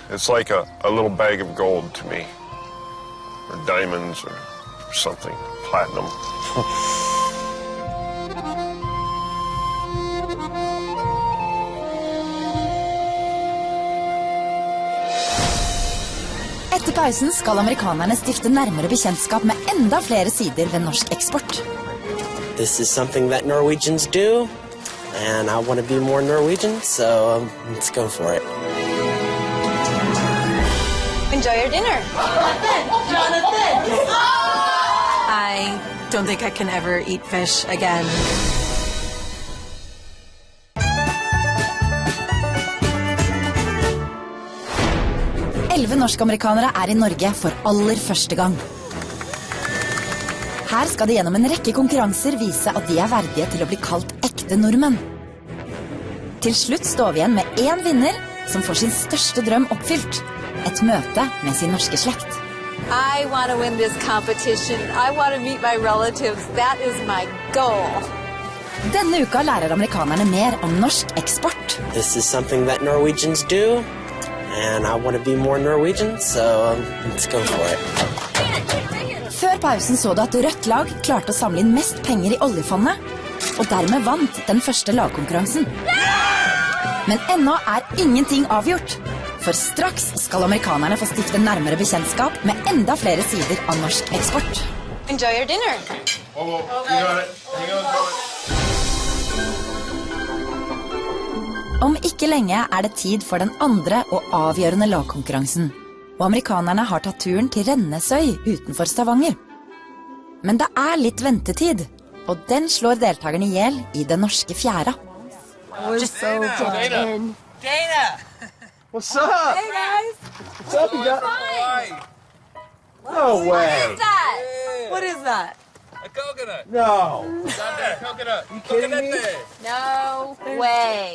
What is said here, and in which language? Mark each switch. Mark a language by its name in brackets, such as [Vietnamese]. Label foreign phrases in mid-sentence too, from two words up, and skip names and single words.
[English] It's like a little bag of gold to me, or diamonds or something, platinum. [Norwegian] Etter pausen skal amerikanerne stifte nærmere bekjentskap med enda flere sider ved norsk eksport. [English] This is something that Norwegians do. And I want to be more Norwegian, so let's go for it. Enjoy your dinner. Jonathan! I don't think I can ever eat fish again. [Norwegian] Norsk-amerikanere er i Norge for aller første gang. Her skal de gjennom en rekke konkurranser vise at de er verdige til å bli kalt ekte nordmenn. Til slutt står vi igjen med en vinner som får sin største drøm oppfylt. Et møte med sin norske slekt. [English] I want to win this competition. I want to meet my relatives. That is my goal. [Norwegian] Denne uka lærer amerikanerne mer om norsk eksport. [English] This is something that Norwegians do. And I want to be more Norwegian, so let's go for it. [Norwegian] Før pausen så du at rødt lag klarte å samle inn mest penger i oljefondet, og dermed vant den første lagkonkurransen. Men ennå er ingenting avgjort, for straks skal amerikanerne få stifte nærmere bekjentskap med enda flere sider av norsk eksport. [English] Enjoy your dinner. You got it. Hang on, [Norwegian] Om ikke lenge er det tid for den andre og avgjørende lagkonkurransen, og amerikanerne har tatt turen til Rennesøy utenfor Stavanger. Men det er litt ventetid, og den slår deltakerne i hjel i den norske fjæra. [English] Dana! What's up? Hey guys! What's up, you guys? No way! What is that? What is that? A coconut. No! Coconut. You kidding me? No way.